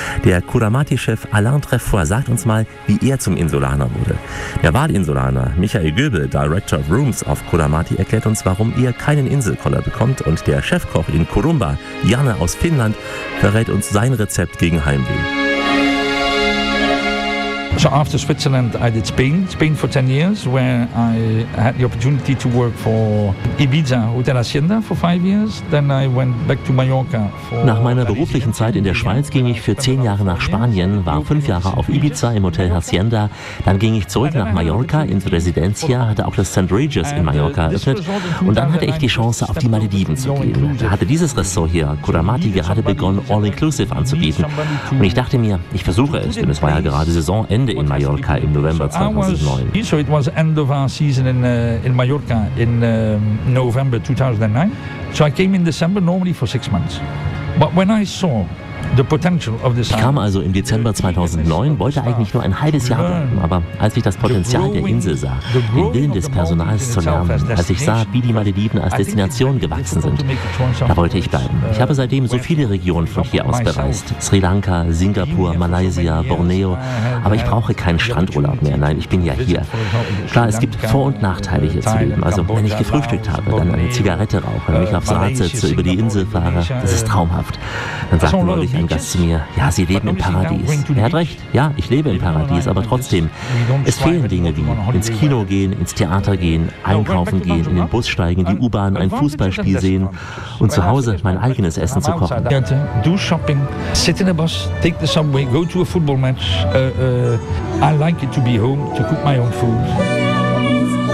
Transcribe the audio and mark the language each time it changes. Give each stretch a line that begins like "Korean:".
German: Der Kuramati-Chef Alain Treffoir sagt uns mal, wie er zum Insulaner wurde. Der Wahlinsulaner Michael Göbel, Director of Rooms auf Kuramati, erklärt uns, warum er keinen Inselkoller bekommt. Und der Chefkoch in Kurumba, Janne aus Finnland, verrät uns sein Rezept gegen Heimweh.
English: So after Switzerland, I did Spain for 10 years, where I had the opportunity to work for Ibiza Hotel Hacienda for 5 years. Then I went back to Mallorca.
German: Nach meiner beruflichen Zeit in der Schweiz ging ich für 10 Jahre nach Spanien, war 5 Jahre auf Ibiza im Hotel Hacienda. Dann ging ich zurück nach Mallorca ins Residencia, hatte auch das St. Regis in Mallorca eröffnet. Und dann hatte ich die Chance, auf die Malediven zu gehen. Da hatte dieses Restaurant hier, Kuramati, gerade begonnen, All-Inclusive anzubieten. Und ich dachte mir, ich versuche es, denn es war ja gerade Saisonende. In Mallorca im November 2009.
English: So it was end of our season in Mallorca in November 2009. So I came in December normally for 6 months. But when I saw
German: ich kam also im Dezember 2009, wollte eigentlich nur ein halbes Jahr bleiben, aber als ich das Potenzial der Insel sah, den Willen des Personals zu lernen, als ich sah, wie die Malediven als Destination gewachsen sind, da wollte ich bleiben. Ich habe seitdem so viele Regionen von hier aus bereist, Sri Lanka, Singapur, Malaysia, Borneo, aber ich brauche keinen Strandurlaub mehr, nein, ich bin ja hier. Klar, es gibt Vor- und Nachteile hier zu leben, also wenn ich gefrühstückt habe, dann eine Zigarette rauche, mich aufs Rad setze, über die Insel fahre, das ist traumhaft. Dann sagt man, ein Gast zu mir. Ja, Sie leben im Paradies. Er hat recht. Ja, ich lebe im Paradies, aber trotzdem, es fehlen Dinge wie ins Kino gehen, ins Theater gehen, einkaufen gehen, in den Bus steigen, die U-Bahn, ein Fußballspiel sehen und zu Hause mein eigenes Essen zu kochen.
English: Do shopping, sit in a bus, take the subway, go to a football match. I like it to be home, to cook my own food.